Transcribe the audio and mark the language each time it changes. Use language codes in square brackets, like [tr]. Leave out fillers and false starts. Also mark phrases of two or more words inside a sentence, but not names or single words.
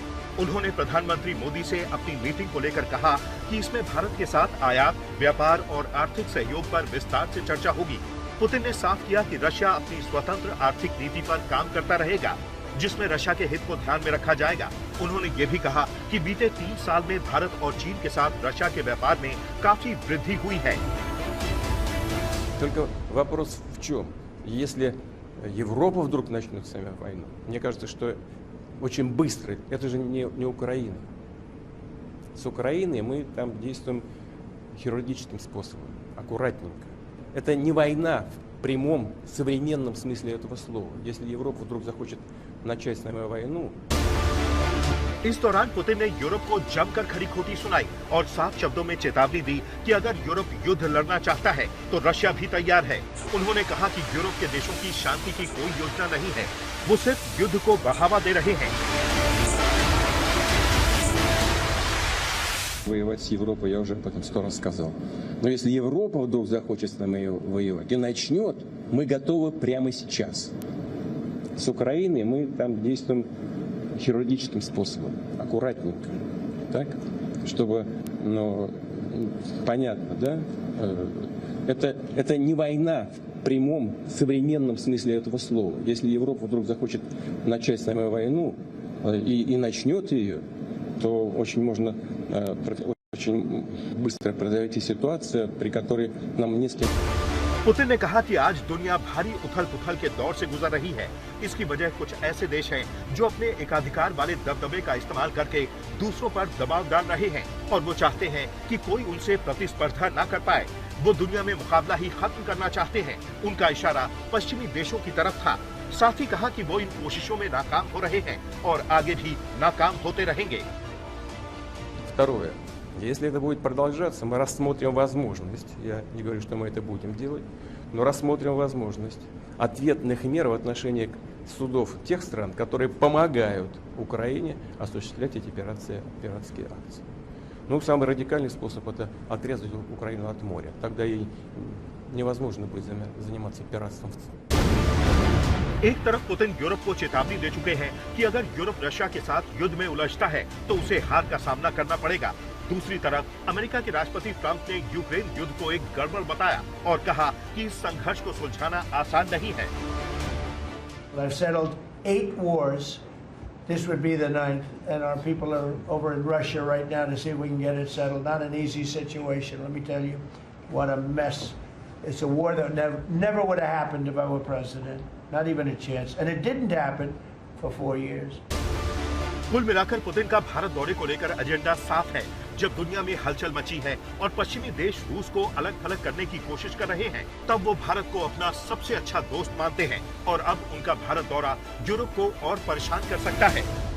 [hi] उन्होंने प्रधानमंत्री मोदी से अपनी मीटिंग को लेकर कहा कि इसमें भारत के साथ आयात, व्यापार और आर्थिक सहयोग पर विस्तार से चर्चा होगी। पुतिन ने साफ किया कि रशिया अपनी स्वतंत्र आर्थिक नीति पर काम करता रहेगा, जिसमें रशिया के हित को ध्यान में रखा जाएगा। उन्होंने ये भी कहा कि बीते 3 साल में भारत और चीन के साथ रशिया के व्यापार में काफी वृद्धि हुई है। [ru] Только вопрос в чем? Если Европа вдруг начнет с нами войну, мне кажется, что очень быстро, это же не Украина. С Украиной мы там действуем хирургическим способом, аккуратненько. Это не война в прямом современном смысле этого слова. Если Европа вдруг захочет начать с нами войну. [hi] इस दौरान पुतिन ने यूरोप को जमकर खरी खोटी सुनाई और साफ शब्दों में चेतावनी दी कि अगर यूरोप युद्ध लड़ना चाहता है तो रशिया भी तैयार है। उन्होंने कहा कि यूरोप के देशों की शांति की कोई योजना नहीं है, वो सिर्फ युद्ध को बढ़ावा दे रहे हैं। [ru] Воевать с Европой я уже об этом 100 раз сказал. Но если Европа вдруг захочет с нами воевать и начнет, мы готовы прямо сейчас. С Украиной мы там действуем хирургическим способом, аккуратненько, так, чтобы, ну, понятно, да? Это не война в прямом современном смысле этого слова. Если Европа вдруг захочет начать с нами войну и начнет ее, то очень быстро произойти ситуация, при которой нам не с кем. [hi] पुतिन ने कहा कि आज दुनिया भारी उथल-पुथल के दौर से गुजर रही है। इसकी वजह कुछ ऐसे देश हैं जो अपने एकाधिकार वाले दबदबे का इस्तेमाल करके दूसरों पर दबाव डाल रहे हैं और वो चाहते हैं कि कोई उनसे प्रतिस्पर्धा ना कर पाए। वो दुनिया में मुकाबला ही खत्म करना चाहते हैं। उनका इशारा पश्चिमी देशों की तरफ था। साथ ही कहा कि वो इन कोशिशों में नाकाम हो रहे हैं और आगे भी नाकाम होते रहेंगे। [ru] Второе. Если это будет продолжаться, мы рассмотрим возможность, я не говорю, что мы это будем делать, но рассмотрим возможность ответных мер в отношении судов тех стран, которые помогают Украине осуществлять эти пиратские акции. Ну, самый радикальный способ – это отрезать Украину от моря. Тогда ей невозможно будет заниматься пиратством. [hi] एक तरफ पुतिन यूरोप को चेतावनी दे चुके हैं कि अगर यूरोप रशिया के साथ युद्ध में उलझता है तो उसे हार का सामना करना पड़ेगा। दूसरी तरफ अमेरिका के राष्ट्रपति ट्रंप ने यूक्रेन युद्ध को एक गड़बड़ बताया और कहा कि इस संघर्ष को सुलझाना आसान नहीं है। [en] I've settled 8 wars. This would be the 9th, and our people are over in Russia right now to see if we can get it settled. Not an easy situation. Let me tell you, what a mess. It's a war that never would have happened if I were president. Not even a chance. And it didn't happen for 4 years. [hi] कुल मिलाकर पुतिन का भारत दौरे को लेकर एजेंडा साफ है। जब दुनिया में हलचल मची है और पश्चिमी देश रूस को अलग थलग करने की कोशिश कर रहे हैं, तब वो भारत को अपना सबसे अच्छा दोस्त मानते हैं और अब उनका भारत दौरा यूरोप को और परेशान कर सकता है।